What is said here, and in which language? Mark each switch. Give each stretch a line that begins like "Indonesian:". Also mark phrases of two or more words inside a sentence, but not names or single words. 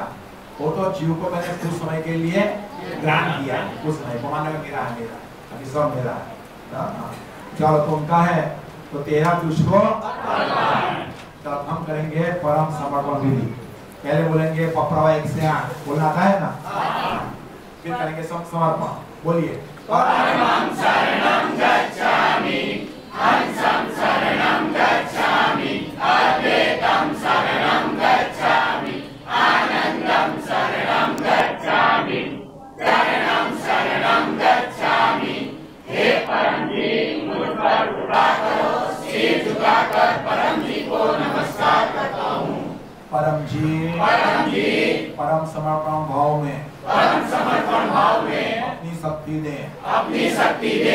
Hindi: वो तो जीव को मैंने कुछ समय के लिए ग्रहण किया, कुछ समय पमाने में मेरा है, मेरा अभी सब मेरा है। चलो तुमका है तो तेरा तुझको। तब हम करेंगे परम समर्पण विधि। पहले बोलेंगे पप्रवा 1 से 8 बोलना आता है ना, फिर करेंगे समर्पण। बोलिए
Sanskrit: परमं शरणं गच्छामि, हंसं शरणं गच्छामि, अद्वैतं शरणं गच्छामि, आनंदं शरणं गच्छामि, शरणं शरणं गच्छामि।
Hindi: हे परम जी मुझ पर कृपा करो, सिर झुकाकर परम जी को नमस्कार करता हूँ। परम जी परम समर्पण भाव में, परम समर्पण भाव में अपनी शक्ति दे, अपनी शक्ति दे,